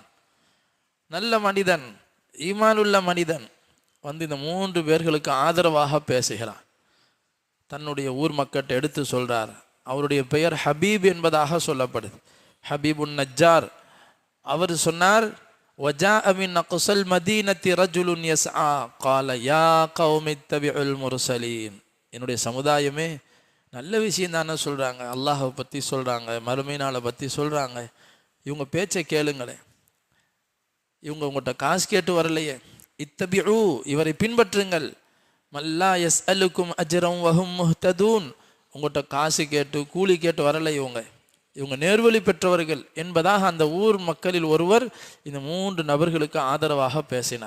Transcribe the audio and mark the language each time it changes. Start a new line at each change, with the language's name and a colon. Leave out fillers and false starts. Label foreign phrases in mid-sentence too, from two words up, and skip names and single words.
Tamil: நல்ல மனிதன், ஈமானுள்ள மனிதன் வந்து இந்த 3 பேர்களுக்கு ஆதரவாக பேசுகிறான். தன்னுடைய ஊர் மக்கள்கிட்ட எடுத்து சொல்றார். அவருடைய பெயர் ஹபீப் என்பதாக சொல்லப்படுது. ஹபீபுன் நஜ்ஜார். அவர் சொன்னார்,
Arabic: وَجَاءَ مِنْ أَقْصَى الْمَدِينَةِ رَجُلٌ يَسْعَى قَالَ يَا قَوْمِ اتَّبِعُوا الْمُرْسَلِينَ.
Tamil: என்னுடைய சமுதாயமே, நல்ல விஷயம் தானே சொல்றாங்க, அல்லாஹை பற்றி சொல்றாங்க, மறுமை நாளை பற்றி சொல்றாங்க, இவங்க பேச்சை கேளுங்களேன். இவங்க உங்கள்கிட்ட காசு கேட்டு வரலையே, இத்தபிஉ, இவரை பின்பற்றுங்கள்.
Arabic: من لا يسألكم أجرا وهم مهتدون,
Tamil: உங்கள்கிட்ட காசு கேட்டு கூலி கேட்டு வரலை, இவங்க நேர்வழி பெற்றவர்கள் என்பதாக அந்த ஊர் மக்களில் ஒருவர் இந்த 3 நபர்களுக்கு ஆதரவாக பேசினார்.